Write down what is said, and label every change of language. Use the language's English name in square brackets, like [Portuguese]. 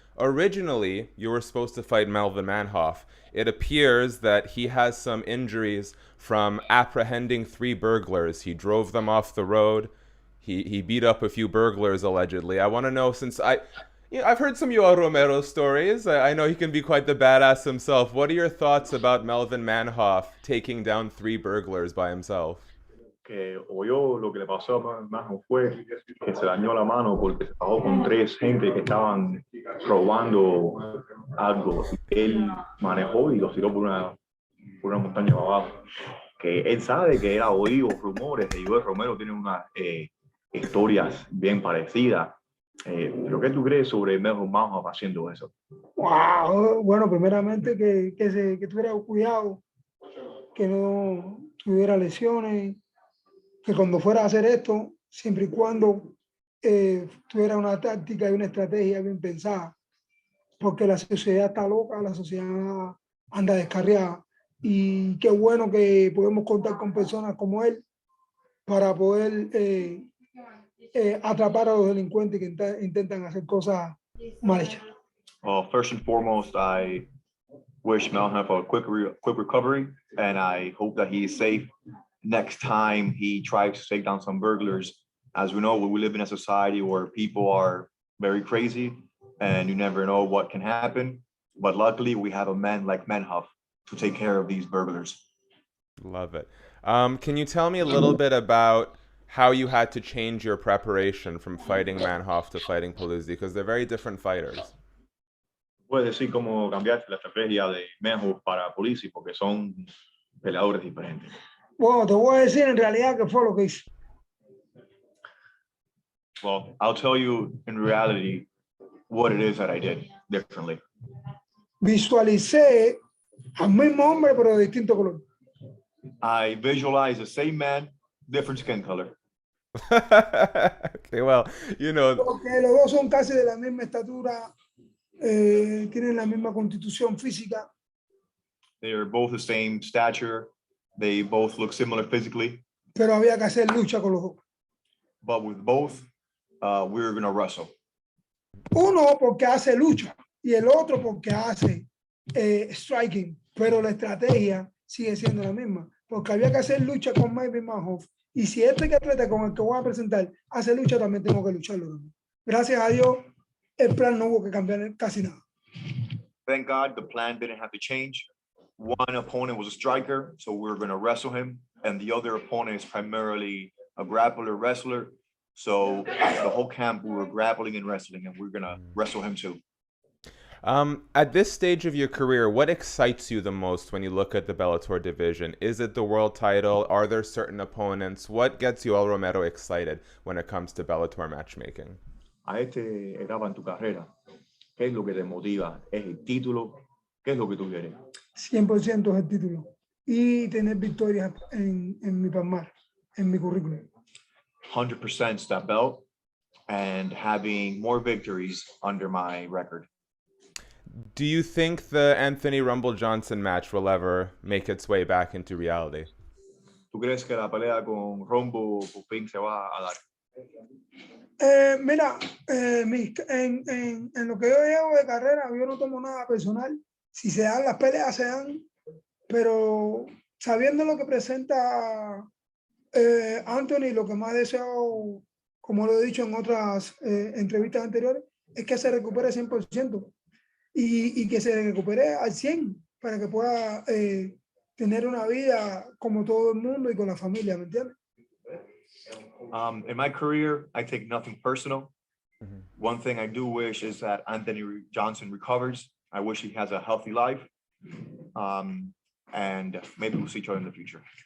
[English] Originally, you were supposed to fight Melvin Manhoef. It appears that he has some injuries from apprehending three burglars. He drove them off the road. He beat up a few burglars allegedly. I want to know, since I've heard some Yoel Romero stories. I know he can be quite the badass himself. What are your thoughts about Melvin Manhoef taking down three burglars by himself? [Spanish] Que oyó lo que le pasó a Manhoef fue que se dañó la mano porque se bajó con tres gente que estaban robando algo. Él manejó y los tiró por una montaña abajo. Que él sabe que él ha oído rumores de Yoel Romero tiene unas historias bien parecidas. ¿Pero qué tú crees sobre Melvin Manhoef haciendo eso? [English] Wow. [Spanish] Bueno, primeramente que tuviera cuidado, que no tuviera lesiones, que cuando fuera a hacer esto, siempre y cuando tuviera una táctica y una estrategia bien pensada, porque la sociedad está loca, la sociedad anda descarriada. Y qué bueno que podemos contar con personas como él para poder atrapar a los delincuentes que intentan hacer cosas mal hechas. [English] Well, first and foremost, I wish Manhoef a quick recovery, and I hope that he is safe next time he tries to take down some burglars. As we know, we live in a society where people are very crazy, and you never know what can happen. But luckily, we have a man like Manhoef to take care of these burglars. Love it. Can you tell me a little bit about how you had to change your preparation from fighting Manhoef to fighting Polizzi? Because they're very different fighters. [Spanish] Puedes decir cómo cambiaste la estrategia de Manhoef para Polizzi porque son peleadores diferentes. Bueno, te voy a decir en realidad qué fue lo que hice. [English] Well, I'll tell you in reality what it is that I did differently. [Spanish] Visualicé al mismo hombre, pero de distinto color. [English] I visualized the same man, different skin color. Okay, well, you know. [Spanish] Porque los dos son casi de la misma estatura, tienen la misma constitución física. [English] They're both the same stature. They both look similar physically. [Spanish] Pero había que hacer lucha con los dos. [English] But with both, we were going to wrestle. [Spanish] Uno porque hace lucha y el otro porque hace striking. Pero la estrategia sigue siendo la misma. Porque había que hacer lucha con Melvin Manhoef. Y si este atleta con el que voy a presentar hace lucha, también tengo que lucharlo. Gracias a Dios, el plan no hubo que cambiar casi nada. [English] Thank God the plan didn't have to change. One opponent was a striker, so we were going to wrestle him. And the other opponent is primarily a grappler wrestler. So the whole camp, we were grappling and wrestling, and we're going to wrestle him too. At this stage of your career, what excites you the most when you look at the Bellator division? Is it the world title? Are there certain opponents? What gets Yoel Romero excited when it comes to Bellator matchmaking? [Spanish] A esta etapa en tu carrera, ¿qué es lo que te motiva? ¿Es el título? ¿Qué es lo que tú quieres? 100% es el título. Y tener victorias en mi palmar, en mi currículum. [English] 100% that belt and having more victories under my record. Do you think the Anthony Rumble-Johnson match will ever make its way back into reality? [Spanish] ¿Tú crees que la pelea con Rombo Pupín se va a dar? Mira, en lo que yo llevo de carrera, yo no tomo nada personal. Si se dan las peleas, se dan. Pero sabiendo lo que presenta Anthony, lo que más deseo, como lo he dicho en otras entrevistas anteriores, es que se recupere 100%. Y que se recupere al 100% para que pueda tener una vida como todo el mundo y con la familia, ¿me entiendes? [English] In my career, I take nothing personal. One thing I do wish is that Anthony Johnson recovers. I wish he has a healthy life. And maybe we'll see each other in the future.